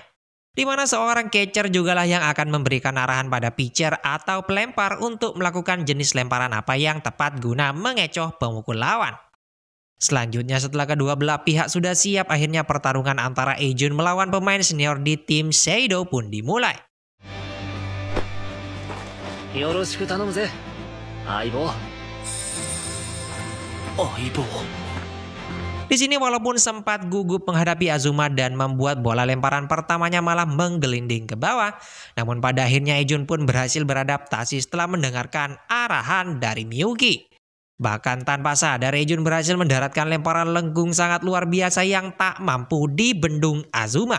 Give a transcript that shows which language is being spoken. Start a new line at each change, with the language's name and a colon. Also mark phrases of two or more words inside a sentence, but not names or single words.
Indonesian: Di mana seorang catcher jugalah yang akan memberikan arahan pada pitcher atau pelempar untuk melakukan jenis lemparan apa yang tepat guna mengecoh pemukul lawan. Selanjutnya setelah kedua belah pihak sudah siap, akhirnya pertarungan antara Ejun melawan pemain senior di tim Seido pun dimulai.
Japanese: よろしく頼むぜ、相棒. Aibo.
Indonesian: Di sini walaupun sempat gugup menghadapi Azuma dan membuat bola lemparan pertamanya malah menggelinding ke bawah, namun pada akhirnya Ejun pun berhasil beradaptasi setelah mendengarkan arahan dari Miyuki. Bahkan tanpa sadar Ejun berhasil mendaratkan lemparan lengkung sangat luar biasa yang tak mampu dibendung Azuma.